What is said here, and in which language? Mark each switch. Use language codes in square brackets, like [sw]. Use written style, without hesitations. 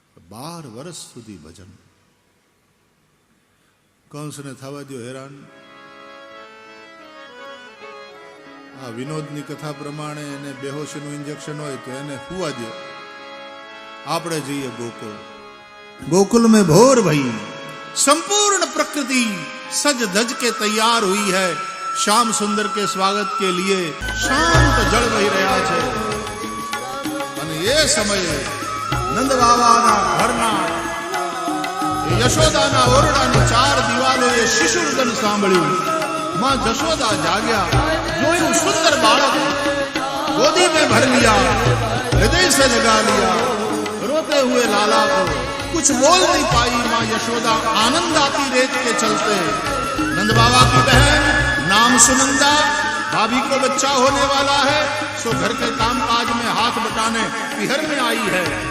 [gu] 12 વર્ષ સુધી ભજન. કંસને થવા દો હેરાન. આ વિનોદની કથા પ્રમાણે એને બેહોશીનું ઇન્જેક્શન હોય તો એને હુવા દો. આપણે જઈએ ગોકુળ. [hi] गोकुल में भोर भई, संपूर्ण प्रकृति सज धज के तैयार हुई है. श्याम सुंदर के स्वागत के लिए शांत जल बही रहा है. [gu] અને એ સમયે નંદ બાબાના ઘરના યશોદાના ઓરડાની 4 દિવાલોએ શિશુર્દન સાંભળ્યું. માં જશોદા જાગ્યા, જોયું સુંદર બાળક, [hi] गोदी में भर लिया, हृदय से लगा लिया. रोते हुए लाला को कुछ बोल नहीं पाई माँ यशोदा, आनंद आती रेत के चलते. नंद बाबा की बहन नाम सुनंदा, भाभी को बच्चा होने वाला है, सो घर के काम काज में हाथ बटाने पिहर में आई है.